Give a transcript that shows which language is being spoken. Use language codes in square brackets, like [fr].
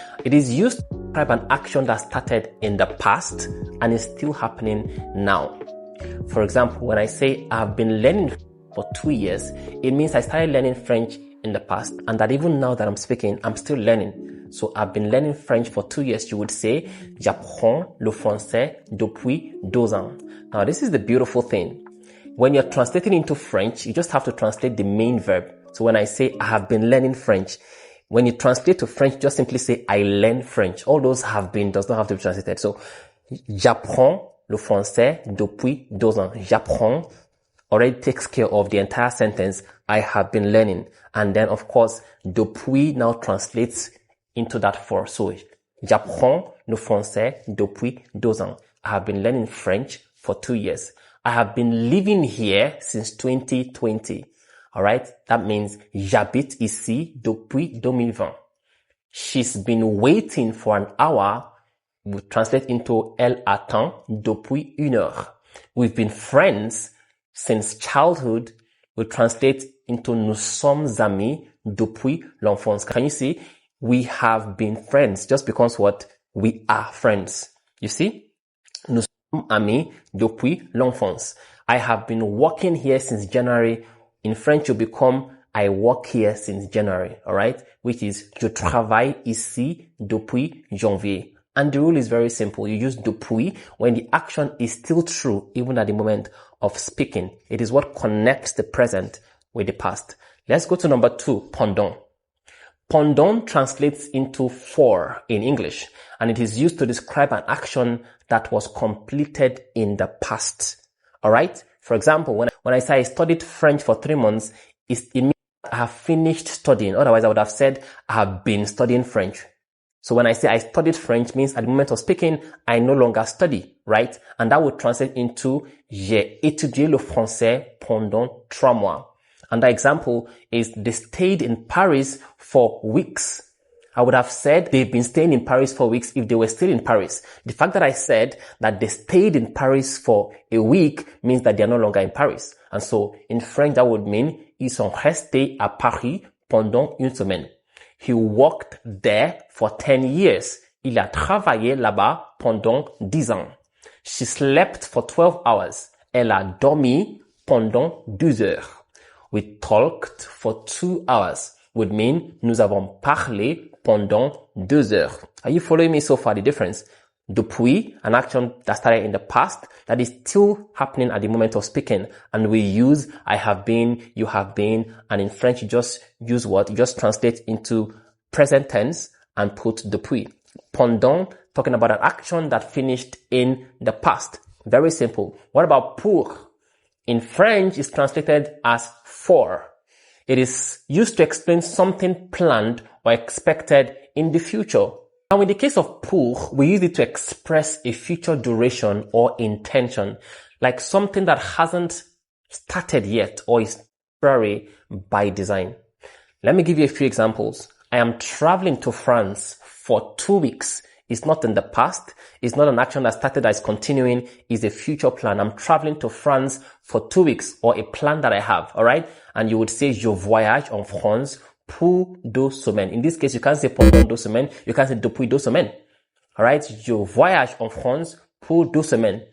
[en] It is used to describe an action that started in the past and is still happening now. For example, when I say I've been learning for 2 years, it means I started learning French in the past and that even now that I'm speaking, I'm still learning. So I've been learning French for 2 years. You would say, [fr] j'apprends le français depuis 2 ans. [en] Now, this is the beautiful thing. When you're translating into French, you just have to translate the main verb. So when I say I have been learning French, when you translate to French, just simply say I learn French. All those have been does not have to be translated. [fr] So j'apprends le français depuis 2 ans. [en] J'apprends already takes care of the entire sentence. I have been learning. And then of course, depuis now translates into that for. [fr] So j'apprends le français depuis 2 ans. [en] I have been learning French for 2 years. I have been living here since 2020. All right. That means [fr] j'habite ici depuis 2020. [en] She's been waiting for an hour. We translate into [fr] elle attend depuis 1 heure. [en] We've been friends since childhood. We translate into [fr] nous sommes amis depuis l'enfance. [en] Can you see? We have been friends just because what? We are friends. You see? [fr] Nous sommes amis depuis l'enfance. [en] I have been working here since January. In French, you become I work here since January. All right? Which is [fr] je travaille ici depuis janvier. [en] And the rule is very simple. You use depuis when the action is still true, even at the moment of speaking. It is what connects the present with the past. Let's go to number 2, pendant. Pendant translates into for in English, and it is used to describe an action that was completed in the past. All right? For example, when I say I studied French for 3 months, it means I have finished studying. Otherwise, I would have said I have been studying French. So when I say I studied French means at the moment of speaking, I no longer study, right? And that would translate into [fr] j'ai étudié le français pendant 3 mois. [en] And the example is they stayed in Paris for weeks. I would have said they've been staying in Paris for weeks if they were still in Paris. The fact that I said that they stayed in Paris for a week means that they're no longer in Paris. And so in French, that would mean [fr] ils sont restés à Paris pendant 1 semaine. [en] He worked there for 10 years. [fr] Il a travaillé là-bas pendant 10 ans. [en] She slept for 12 hours. [fr] Elle a dormi pendant 12 heures. [en] We talked for 2 hours. Would mean [fr] nous avons parlé pendant 2 heures. [en] Are you following me so far the difference? Depuis, an action that started in the past that is still happening at the moment of speaking. And we use I have been, you have been, and in French you just use what? You just translate into present tense and put depuis. Pendant, talking about an action that finished in the past. Very simple. What about pour? In French, it's translated as for. It is used to explain something planned or expected in the future. Now, in the case of pour, we use it to express a future duration or intention, like something that hasn't started yet or is temporary by design. Let me give you a few examples. I am traveling to France for 2 weeks. It's not in the past. It's not an action that started that is continuing. It's a future plan. I'm traveling to France for 2 weeks or a plan that I have. All right. And you would say, [fr] je voyage en France pour 2 semaines. [en] In this case, you can't say [fr] pendant 2 semaines. [en] You can't say [fr] depuis 2 semaines. [en] All right. [fr] Je voyage en France pour 2 semaines.